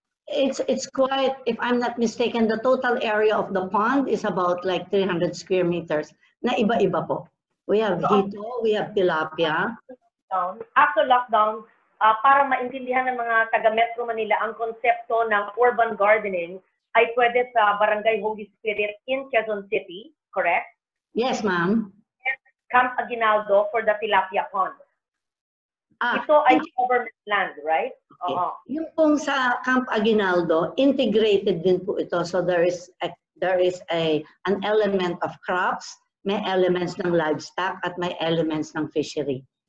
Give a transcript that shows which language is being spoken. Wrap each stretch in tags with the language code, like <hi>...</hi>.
<en>It's quite, if I'm not mistaken, the total area of the pond is about like 300 square meters</en> <tl>na iba-iba po.</tl> <en>We have hito, we have tilapia.</en> <tl>After lockdown, para maintindihan ng mga taga Metro Manila ang konsepto ng urban gardening, ay pwede sa Barangay Holy Spirit in Quezon City, correct?</tl> <en>Yes, ma'am. Camp Aguinaldo for the tilapia pond.</en> <tl>Ito ay</tl> <en>government land, right?</en> <tl>Okay. Yung pong sa Camp Aguinaldo, integrated din po ito.</tl> <en>So there is an element of crops, may elements ng livestock, at may elements ng fishery.</en>